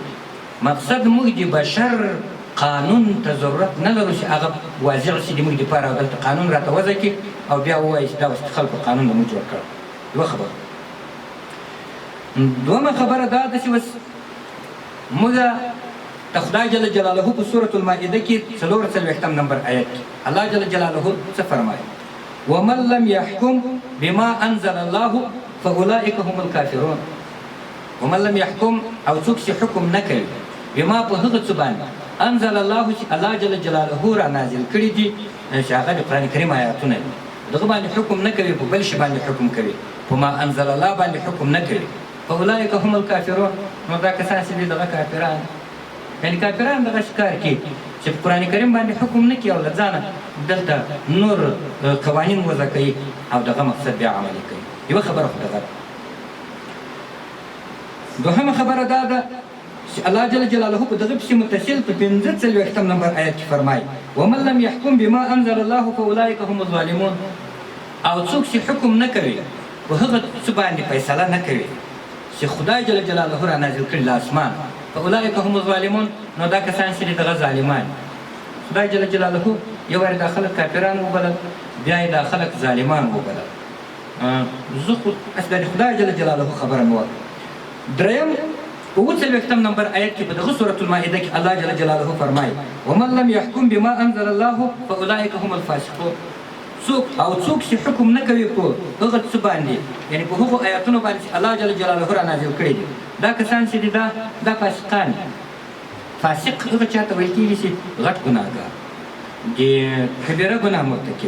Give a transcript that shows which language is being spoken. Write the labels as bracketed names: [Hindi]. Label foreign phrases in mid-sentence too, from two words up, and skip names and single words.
[Pashto] مقصد موږ د بشر قانون ته ضرورت نه لرو چې هغه واضح شي د موږ دپاره او دلته قانون راته وضع کړي او بیا ووایي چې دا اوس د خلکو قانون به موږ جوړ کړی. یوه خبره. دویمه خبره دا ده چې اوس موږ ته خدای [Arabic] جل جلاله [Pashto] په سورة المائده کې 44 نمبر آیت کې الله [Arabic] جل جلاله [Pashto] څه فرمایي؟ [Arabic] ومن لم يحكم بما انزل الله فاولئک هم الکافرون. ومن لم يحكم [Pashto] او څوک چې حکم نه کوي بما په هغه څه باندې [Arabic] انزل الله [Pashto] چې الله [Arabic] جل جلاله [Pashto] را نازل کړي دي، چې هغه د قرآن کریم آیاتونه دي، دغه باندې حکم نه کوي، په بل شي باندې حکم کوي، په [Arabic] ما انزل الله [Pashto] باندې حکم نه کوي، [Arabic] فاولئک هم الکافرون. [Pashto] نو دا کسان چې دي دغه کافران، یعنې کافران دغه ښکار کوي چې په قرآن کریم باندې حکم نه کوي او له ځانه دلته نور قوانین وضع کوي او دغه مقصد بیا عملي کوي. یوه خبره خو دغه ده. دوهمه خبره دا ده چې الله [Arabic] جل جلاله [Pashto] په دغه پسې متصل په 45 نمبر آیت کې فرمایي [Arabic] ومن لم يحكم بما انزل الله فاولئک هم الظالمون. [Pashto] او څوک چې حکم نه کوي په هغه څه باندې فیصله نه کوي چې خدای [Arabic] جل جلاله [Pashto] را نازل کړي له اسمان، [Arabic] فاولئک هم الظالمون. [Pashto] نو دا کسان چې دغه ظالمان، خدای [Arabic] جل جلاله [Pashto] یو وارې دا خلک کافران وبلل، بیا یې دا خلک ظالمان وبلل. زه خو د خدای [Arabic] جل جلاله [Pashto] خبره مې وکړه. دریم 45 نمبر آیت کې په دغه سورة المائده کې الله [Arabic] جل جلاله [Pashto] فرمایي [Arabic] ومن لم يحكم بما انزل الله فاولئک هم الفاسقون. [Pashto] څوک چې حکم نه کوي په هغه څه باندې، یعنې په هغو آیاتونو باندې چې الله [Arabic] جل جلاله [Pashto] را نازل کړي دي، دا کسان چې دي دا فاسقان. فاسق هغه چاته ویل کېږي چې غټ ګناهګار، د کبیره ګناه مرتکب.